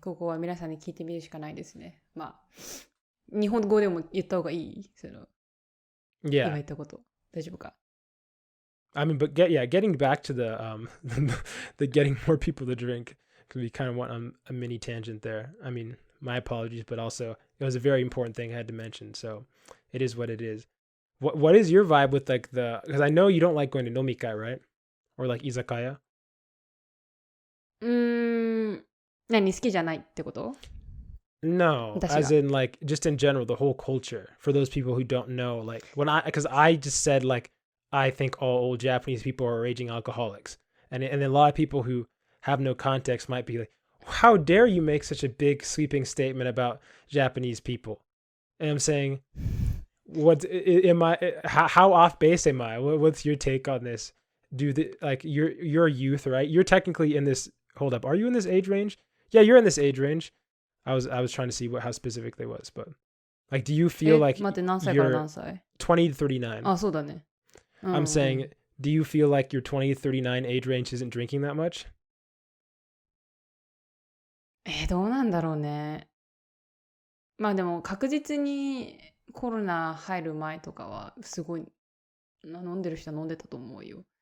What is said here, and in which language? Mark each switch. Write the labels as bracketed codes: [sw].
[ja] ここは皆さんに聞いてみるしかないですね。まあ、日本語でも言った方がいい？その、今言ったこと。大丈夫か？ [en] I mean, but getting back to the the getting more people to drink, because we kind of went on a mini tangent there. I mean, my apologies, but also it was a very important thing I had to mention. So it is what it is. What is your vibe with like because I know you don't like going to nomikai, right? or like izakaya? [ja] 何好きじゃないってこと？ [en] No, [ja] 私 [en] as [ja] が。 [en] in like just in general, the whole culture for those people who don't know, like because I just said like I think all old Japanese people are raging alcoholics, and then a lot of people who have no context might be like, how dare you make such a big sweeping statement about Japanese people? And I'm saying, what am I? How off base am I? What's your take on this? Like you're a youth, right? You're technically in this. Hold up, are you in this age range? Yeah, you're in this age range. I was trying to see how specific they was, but like, do you feel like [ja] 待って、何歳から何歳？ [en] 20 to 39? [ja] あ、そうだね。 [en] I'm saying, do you feel like your 20 to 39 age range isn't drinking that much? [ja] どうなんだろうね。まあでも確実にコロナ入る前とかはすごい飲んでる人は飲んでたと思うよ。